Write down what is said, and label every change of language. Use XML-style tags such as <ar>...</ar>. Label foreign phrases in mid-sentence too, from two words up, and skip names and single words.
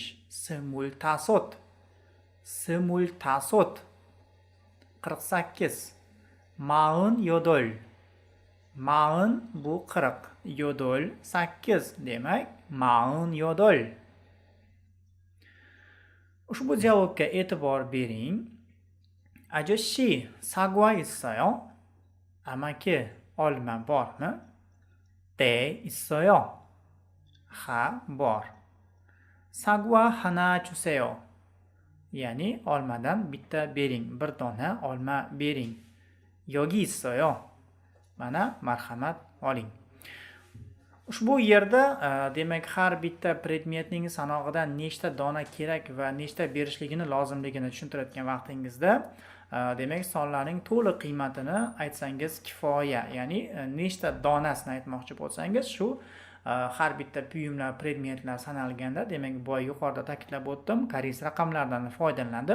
<ko>Simultasot, simultasot. 48. 마흔 여덟.</ko> <uz>Ma'un bu 40, yodol 8. Demak,</uz> <ko>마흔 여덟.</ko> <uz>Ushbu javobga e'tibor bering.</uz> <ko>아저씨, 사과 있어요?</ko> <uz>amaki, olma bormi?</uz> <ko>네, 있어요.</ko> <uz>Ha, bor.</uz> <ko>사과 하나 주세요.</ko> <uz>ya'ni olmadan bitta bering, bir dona olma bering.</uz> <ko>여기 있어요.</ko> <uz>Mana marhamat oling. Ushbu yerda demak har bitta predmetning sanog'idan nechta dona kerak va nechta berishligini lozimligini tushuntirayotgan vaqtingizda demak sonlarning to'liq qiymatini aytsangiz kifoya, ya'ni nechta donasini aytmoqchi bo'lsangiz shu har bitta buyumlar, predmetlar sanalganda demak boya yuqorida ta'kidlab o'tdim, koreys raqamlaridan foydalanadi.</uz>